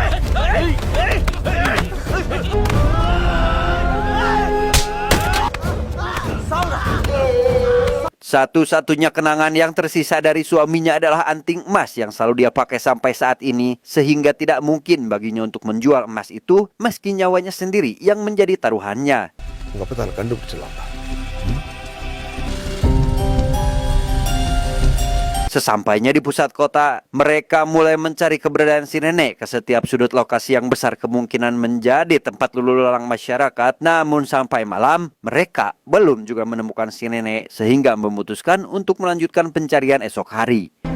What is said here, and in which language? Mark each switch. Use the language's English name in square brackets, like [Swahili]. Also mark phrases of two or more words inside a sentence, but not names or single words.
[Indonesian] Satu-satunya kenangan yang tersisa dari suaminya adalah anting emas yang selalu dia pakai sampai saat ini, sehingga tidak mungkin baginya untuk menjual emas itu meski nyawanya sendiri yang menjadi taruhannya. [Tamil] உங்க அப்பா தான் கண்டுபிடிச்சிடலாம்டா. [Indonesian] Sesampainya di pusat kota, mereka mulai mencari keberadaan si nenek ke setiap sudut lokasi yang besar kemungkinan menjadi tempat lulu lalang masyarakat. Namun sampai malam, mereka belum juga menemukan si nenek, sehingga memutuskan untuk melanjutkan pencarian esok hari.